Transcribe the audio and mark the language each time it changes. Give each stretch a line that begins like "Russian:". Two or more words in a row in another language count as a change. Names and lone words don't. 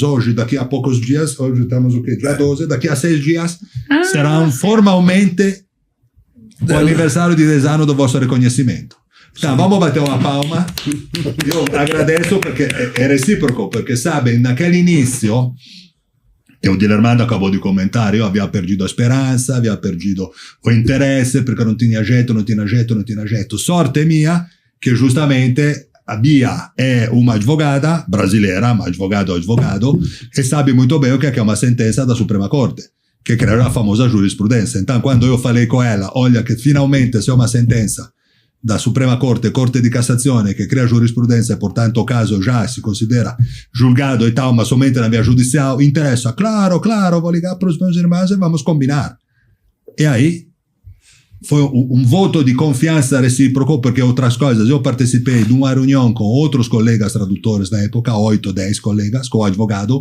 Portuguese: Hoje, daqui a poucos dias, hoje estamos o quê? Dia 12, daqui a 6 dias, será formalmente o aniversário de 10 anos do vosso reconhecimimento. Tá, vamos bater uma palma. Eu agradeço porque é recíproco, porque sabe, naquele início, e o Dilermando acabou de comentar, eu havia perdido a speranza, havia perdido o interesse,
Italian: perché non
Portuguese: tinha jeito.
Italian: Sorte mia che giustamente
Portuguese: a Bia è uma advogata brasileira, ma advogado, e sabe muito bem o que é uma sentença da Suprema Corte,
Italian: che crea
Portuguese: a famosa giurisprudenza. Então, quando eu falei com ela, olha que finalmente se é uma sentença da Suprema Corte, Corte di Cassazione,
Italian: che crea giurisprudenza
Portuguese: e portanto o caso
Italian: già si considera
Portuguese: julgado e tal, ma somente na via judicial, interessa, claro, vou ligar para os meus irmãos e vamos combinar. E aí foi um voto de confiança recíproco, porque outras coisas, eu participei de uma reunião com outros colegas tradutores na época, 8, 10 colegas, com o advogado.